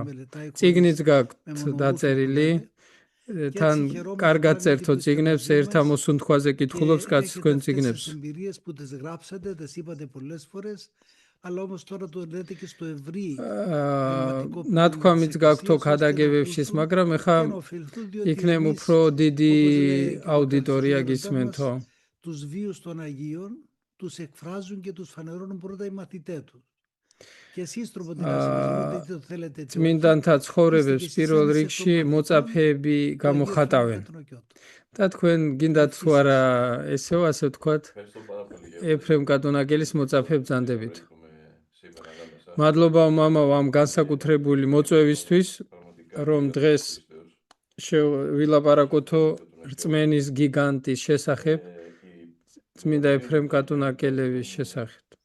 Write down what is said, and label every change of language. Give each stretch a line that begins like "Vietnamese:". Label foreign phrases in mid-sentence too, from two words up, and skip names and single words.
Georgian: წიგნიც გაქვთ დაწერილი, თან კარგად წერთო წიგნებს, ერთ ამოსუნთქვაზე კითხულობს კაცი თქვენ წიგნებს. ნათქვამიც გაქვთო ქადაგებებშიც, მაგრამ ეხა იქნებ უფრო დიდი აუდიტორია გისმენთო.
Greek: Τους βίους των Αγίων τους εκφράζουν και τους φανερώνουν πρώτα οι μαθητές τους.
Georgian: წმინდანთა ცხოვრებებს პირველ რიგში მოწაფეები გამოხატავენ. და თქვენ გინდათ თუ არა ესეო, ასე ვთქვათ, ეფრემ კატუნაკელის მოწაფეებს ბრძანდებით. მადლობა მამაო ამ განსაკუთრებული მოწვევისთვის, რომ დღეს ვილაპარაკოთო რწმენის გიგანტის შესახებ, წმინდა ეფრემ კატუნაკელევის შესახებ.